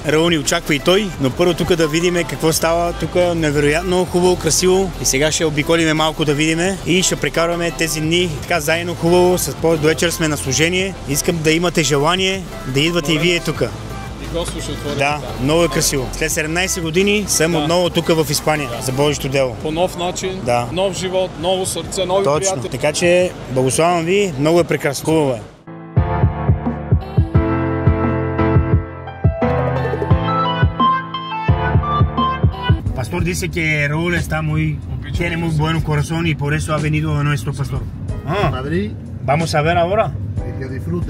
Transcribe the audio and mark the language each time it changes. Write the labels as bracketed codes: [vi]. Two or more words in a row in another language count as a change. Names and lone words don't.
[bg] Раул ни очаква и той, но първо тук да видим какво става. Тук е невероятно хубаво, красиво и сега ще обиколиме малко да видим и ще прекарваме тези дни така заедно хубаво, до вечер сме на служение. Искам да имате желание да идвате и вие тук. Господ ще отвори. Да, много е красиво. След 17 години съм отново тук в Испания за Божието дело. По нов начин, да. Нов живот, ново сърце, нови приятели. Точно, така че благославям ви, много е прекрасно. Хубаво е. [es] Pastor dice que Raúl está tiene muy buen corazón y por eso ha venido a nuestro pastor. Madrid. Vamos a ver ahora. Que disfrutes.